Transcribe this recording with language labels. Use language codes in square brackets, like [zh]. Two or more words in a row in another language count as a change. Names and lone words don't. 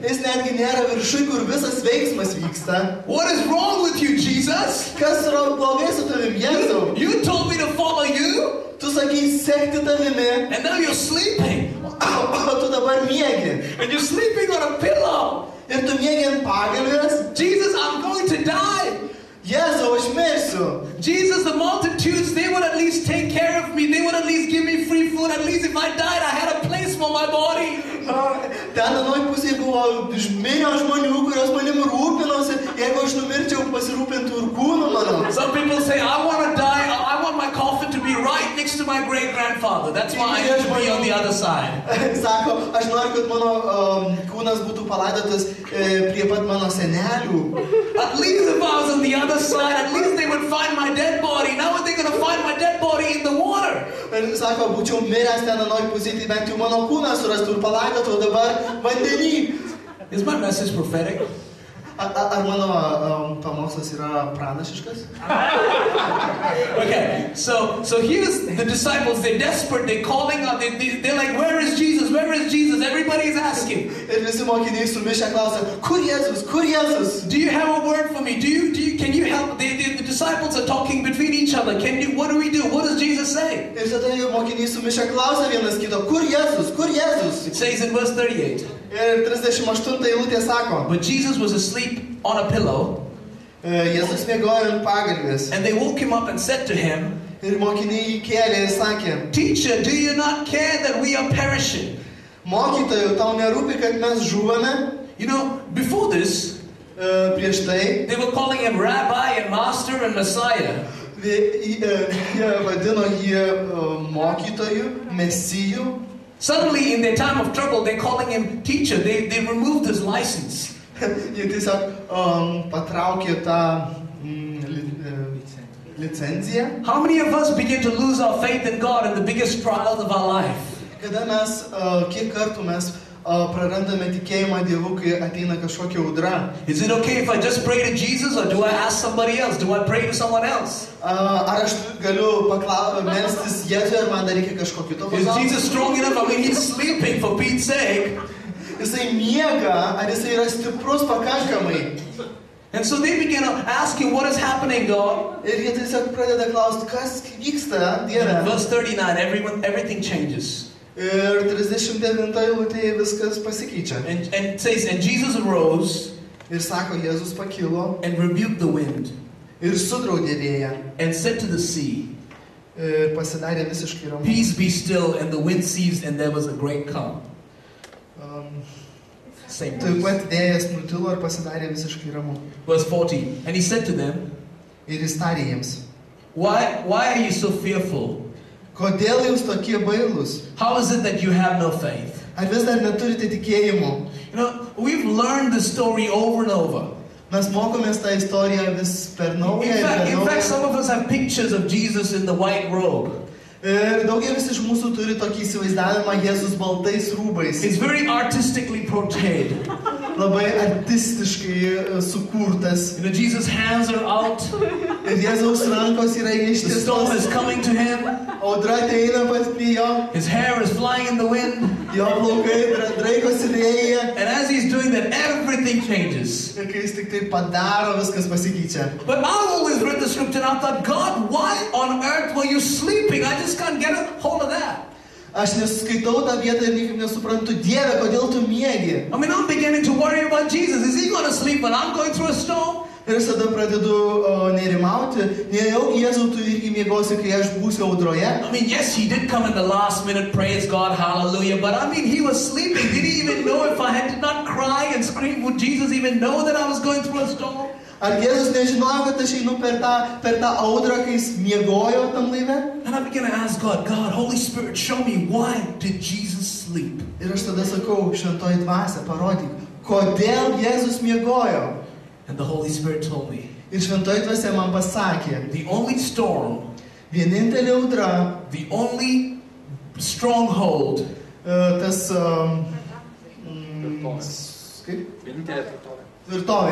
[lt] Jis netgi nėra viršui, kur visas veiksmas vyksta. [en] What is wrong with you, Jesus? [lt] Kas yra blogai su tavim, Jėzau? [en] You told me to follow you, [lt] Tu sakai sekti tavimi, [en] and now you're sleeping. [lt] o tu dabar miegi. [en] And you're sleeping on a pillow. [lt] Ir tu miegi ant pagalvės. [en] Jesus, I'm going to die. [lt] Jėzau, aš mirsiu. [en] Jesus, the multitudes, they would at least take care of me. They would at least give me free food. At least if I died, I had a place for my body. [lt] Ten anoj pusėje buvo milijonų žmonių, kurios manim rūpinosi. Jeigu aš numirčiau, pasirūpintų ir kūnu mano. [en] Some people say, I want to die. I want my coffin to be right next to my great-grandfather. That's why I need to be on the other side. [lt] Sako, aš noriu, kad mano kūnas būtų palaidotas prie pat mano senelių. [en] At least if I was on the other side, at least they would find my dead body. Now are they going to find my dead body in the water? [lt] Ir sako, būčiau miręs ten anoj pusėje, tai bent jau mano kūną surastų ir palaidotų, o dabar vandenį. [en] Is my message prophetic? [lt] Ar mano pamokslas yra pranašiškas? [en] Okay, so here's the disciples. They're desperate. They're calling out. They're like, where is Jesus? Where is Jesus? Everybody's asking. [lt] Ir visi mokiniai sumišę klausia, kur Jėzus, kur Jėzus? [en] Do you have a word for me? Can you help? The disciples are talking between each other. What do we do? What does Jesus say? [lt] Ir tada mokiniai sumišę klausia vienas kito, kur Jėzus, kur Jėzus? [en] It says in verse 38. [lt] Ir 38 eilutė sako, [en] But Jesus was asleep on a pillow, [lt] Jėzus miegojo ant pagalvės. [en] and they woke him up and said to him, [lt] Ir mokiniai jį kėlė ir sakė, [en] Teacher, do you not care that we are perishing? [lt] mokytojau, tau nerūpi, kad mes žuvame? [en] You know, before this, [lt] Prieš tai [en] they were calling him Rabbi and Master and Messiah. [lt] jie vadino jį mokytoju, mesiju. [en] Suddenly, in their time of trouble, they're calling him teacher. They removed his license. [lt] Jie tiesiog patraukė tą licenciją. [en] How many of us begin to lose our faith in God in the biggest trials of our life? [lt] Kada mes, kiek kartų mes prarandame tikėjimą Dievu, kai ateina kažkokia audra. [en] Is it okay if I just pray to Jesus, or do I ask somebody else? Do I pray to someone else? [lt] Ar aš galiu melstis Jėzui, ar man dar reikia kažko kito [en] Is [lt] pasaulio? [en] Jesus strong enough? I mean, he's sleeping, for Pete's sake. [lt] Jisai miega, ar jisai yra stiprus pakankamai? [en] And so they began to ask him, what is happening, God? [lt] Ir jie tiesiog pradeda klausti, kas vyksta, Dieve. [en] Verse 39, everything changes. [lt] Ir 39 eilutėje viskas pasikeičia. [en] And it says, and Jesus arose [lt] Ir sako, Jėzus pakilo [en] and rebuked the wind [lt] ir sudraudė vėją. [en] and said to the sea, [lt] Ir pasidarė visiškai ramu. [en] Peace be still, and the wind ceased, and there was a great calm. Same [lt] Taip [en] words. [lt] pat vėjas nutilo ir pasidarė visiškai ramu. [en] Verse 40, and he said to them, [lt] Ir jis tarė jiems, [en] why are you so fearful? [lt] kodėl jūs tokie bailūs? [en] How is it that you have no faith? [lt] Ar vis dar neturite tikėjimo? [en] You know, we've learned this story over and over. [lt] Mes mokomės tą istoriją vis per naują ir per [en] In fact, [lt] naują. [en] some of us have pictures of Jesus in the white robe. [lt] Ir daugelis iš mūsų turi tokį įsivaizdavimą Jėzus baltais rūbais. [en] It's very artistically portrayed. [lt] Labai artistiškai sukurtas. [en] You know, Jesus' hands are out. [lt] Ir Jėzaus rankos yra [en] The storm is [lt] ištiestos. [en] coming to him. [lt] Audra ateina pat prie jo. [en] His hair is flying in the wind. [lt] Jo plaukai draikosi vėjyje. [en] And as he's doing that, everything changes. [lt] Ir kai jis tik tai padaro, viskas pasikeičia. [en] But I've always read the scripture and I thought, God, why on earth were you sleeping? I just can't get a hold of that. [lt] Aš neskaitau tą vietą ir niekaip nesuprantu, Dieve, kodėl tu miegi? [en] I mean, I'm beginning to worry about Jesus. Is he going to sleep when I'm going through a storm? [lt] Ir aš tada pradedu nerimauti, nejaugi Jėzau, tu irgi miegosi, kai aš būsiu audroje. [en] I mean, yes, he did come in the last minute, praise God, hallelujah. But I mean, he was sleeping. Did he even know if I did not cry and scream? Would Jesus even know that I was going through a storm? [lt] Ar Jėzus nežinojo, kad aš einu per tą audrą, kai jis miegojo tam laive? [en] And I began to ask God, Holy Spirit, show me, why did Jesus sleep? [lt] Ir aš tada sakau, šventoji dvasia, parodyk, kodėl Jėzus miegojo? [en] And the Holy Spirit told me, [lt] Ir šventoji dvasia man pasakė, [en] the only storm, [lt] vienintelė audra, [en] the only stronghold, [lt] tas kaip? Tvirtovė.